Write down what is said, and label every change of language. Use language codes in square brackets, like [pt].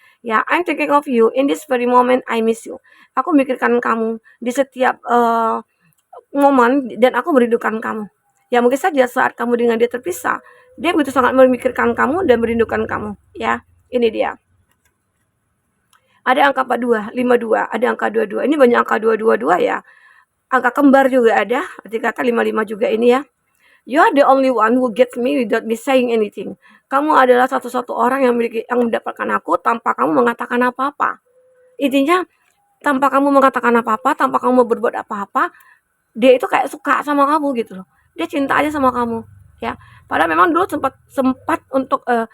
[en] Ya, I'm thinking of you in this very moment I miss you. [id] Aku mikirkan kamu di setiap momen dan aku merindukan kamu. Ya mungkin saja saat kamu dengan dia terpisah, dia begitu sangat memikirkan kamu dan merindukan kamu. Ya, ini dia. Ada angka 42, 52, ada angka 22. Ini banyak angka 222 ya. Angka kembar juga ada, arti kata 55 juga ini ya. [en] You are the only one who gets me without me saying anything. [id] Kamu adalah satu-satu orang yang mendapatkan aku tanpa kamu mengatakan apa-apa. Intinya tanpa kamu mengatakan apa-apa, tanpa kamu berbuat apa-apa, dia itu kayak suka sama kamu gitu loh. Dia cinta aja sama kamu, ya. Padahal memang dulu sempat untuk